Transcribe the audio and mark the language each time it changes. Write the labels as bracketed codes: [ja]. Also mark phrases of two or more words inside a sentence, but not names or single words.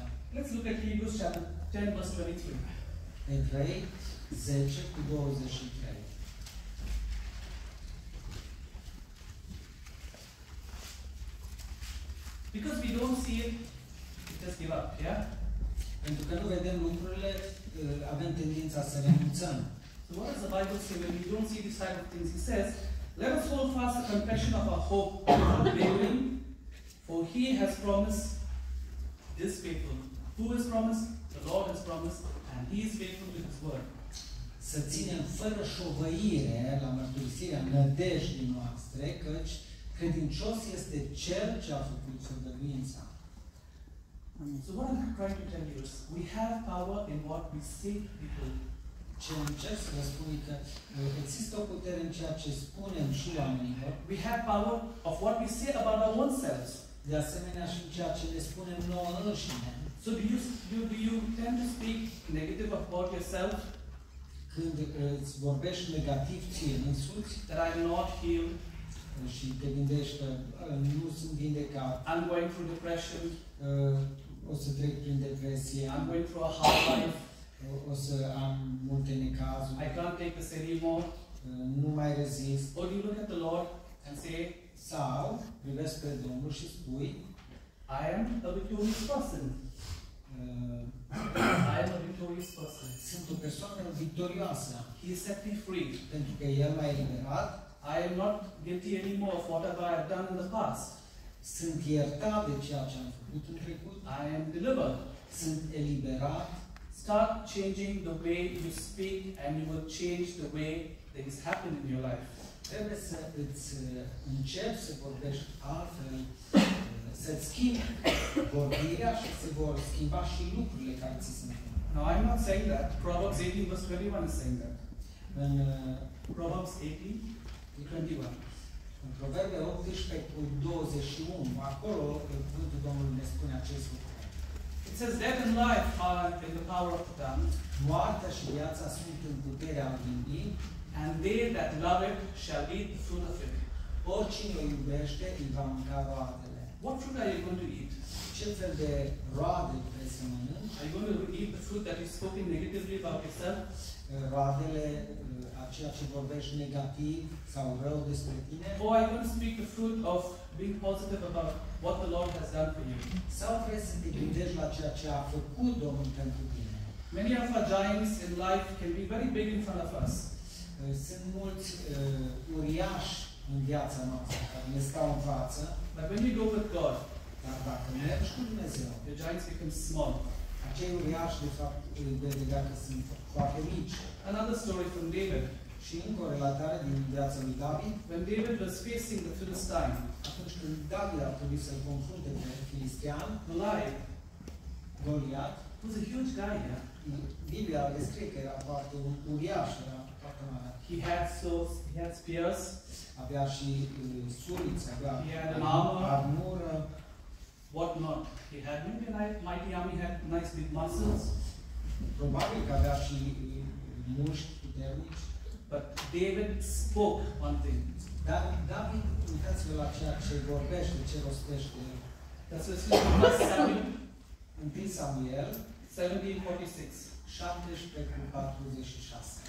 [en] Let's look at Hebrews chapter 10 verse 23. [ro] Evrei 10 cu 23. [en] Because we don't see it, we just give up, yeah? [ro] Pentru că nu vedem lucrurile, avem tendința să renunțăm. [en] So what does the Bible say when we don't see these type of things? It says, let us hold fast the confession of our hope without wavering, for He has promised, is faithful. Who has promised? The Lord has promised, and He is faithful to His word. [ro] Să ținem fără șovăire la mărturisirea nădejdii noastre, căci credincios este Cel ce a făcut făgăduința. [en] So what I'm trying to tell you is, we have power in what we say to people. [ro] Ce încerc să vă spun că există o putere în ceea ce spunem și oamenilor. [en] We have power of what we say about our own selves. [ro] De asemenea și în ceea ce le spunem nouă înșine. [en] So do you tend to speak negative about yourself? [ro] Când îți vorbești negativ ție însuți, [en] that I'm not healed, [ro] și te gândești că nu sunt vindecat, [en] I'm going through depression, [ro] o să trec prin depresie, [en] I'm going through a hard life, [ro] o să am multe necazuri, [en] I can't take this anymore. [ro] nu mai rezist. [en] Or do you look at the Lord and say, [ro] Sau privesc pe Domnul și spui, [en] I am a victorious person. I am a victorious person. [ro] sunt o persoană victorioasă. [en] He set me free. [ro] Pentru că El m-a eliberat. [en] I am not guilty anymore of whatever I have done in the past. [ro] Sunt iertat de ceea ce am făcut în trecut. [en] I am delivered. [ro] Sunt eliberat. [en] Start changing the way you speak and you will change the way things happen in your life. [ro] Trebuie să îți începi să vorbești altfel, să-ți schimbi vorbirea și se vor schimba și lucrurile care ți se întâmplă. [en] Now I'm not saying that. Proverbs 18 verse 21 is saying that. [ro] În [en] Proverbs 18 21. [ro] În Proverbe 18 cu 21, acolo cuvântul Domnului ne spune acest lucru. [en] It says, death and life are in the power of the tongue, [ro] Moartea și viața sunt în puterea limbii, [en] and they that love it shall eat the fruit of it. [ro] oricine o iubește îi va mânca roadele. [en] What fruit are you going to eat? [ro] Ce fel de roade vrei să mănânci? [en] Are you going to eat the fruit that is spoken negatively about yourself? [ro] Roadele a ceea ce vorbești negativ sau rău despre tine? [en] Or are you going to speak the fruit of being positive about what the Lord has done for you? [ro] Sau vrei să te gândești la ceea ce a făcut Domnul pentru tine? [en] Many of our giants in life can be very big in front of us. [ro] Sunt mulți uriași în viața noastră care ne stau în față, [en] But when you go with God, [ro] dar dacă mergi cu Dumnezeu, [en] the giants become small. [ro] acei uriași de fapt vei vedea că sunt foarte mici. [en] Another story from David. [ro] Și încă o relatare din viața lui David, [en] When David was facing the Philistine, [ro] atunci când David a trebuit să-l confrunte pe filistean, [en] Goliath [ro] Goliat, [en] was a huge guy, yeah? [ro] Biblia descrie că era foarte un uriaș, era foarte mare. [en] He had swords, he had spears, [ro] Avea și suliți, avea [en] He had an armor. [ro] armură, [en] what not. He had maybe a mighty army, had nice big muscles, [ro] probabil că avea și mușchi puternici. [en] but David spoke one thing. [ro] Dar David, uitați-vă la ceea ce vorbește, ce rostește. [en] That's what Samuel 1 Samuel 17:46. [ro] 17 cu 46.